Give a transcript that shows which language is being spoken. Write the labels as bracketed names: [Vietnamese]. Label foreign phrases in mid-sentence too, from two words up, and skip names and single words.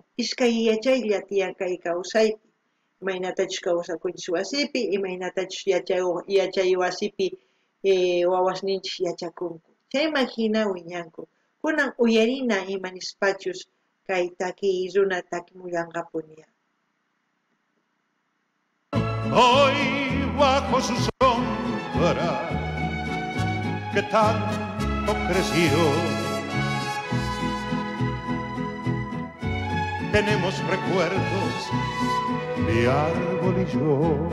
[Quechua] Iskay yachaylla tiyan kay kawsaypi. Imaynatachus kawsakunchis wasipi, imaynatachus yachay wasipi wawasninchis yachakunku. Chayman hina wiñanku. Kunan uyarina imanispachus kay takiy runa takimullanqapuniya. [Spanish] Hoy bajo su sombra que tanto creció tenemos recuerdos mi árbol y yo.